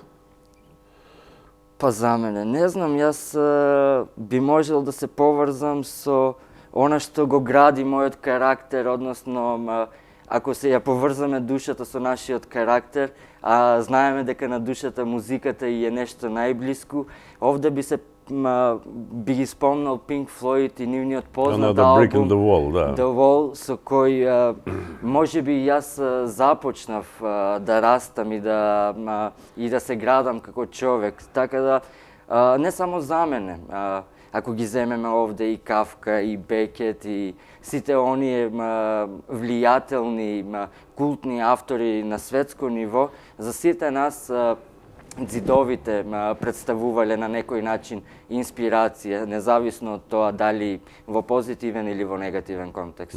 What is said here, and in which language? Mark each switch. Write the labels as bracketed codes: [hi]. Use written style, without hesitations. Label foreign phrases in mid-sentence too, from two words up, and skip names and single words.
[mk] Па за мене, не знам, јас би можел да се поврзам со она што го гради мојот карактер, односно ако се ја поврзаме душата со нашиот карактер, а знаеме дека на душата музиката и е нешто најблиску, овде би ги спомнал Pink Floyd и нивниот познат Brick in албум the Wall, да. The Wall, со кој може би јас започнав да растам и да се градам како човек. Така да не само за мене, ако ги земеме овде и Кафка, и Бекет, и сите оние влијателни, култни автори на светско ниво, за сите нас ѕидовите представувале на некој начин инспирација, независно од тоа дали во позитивен или во негативен контекст.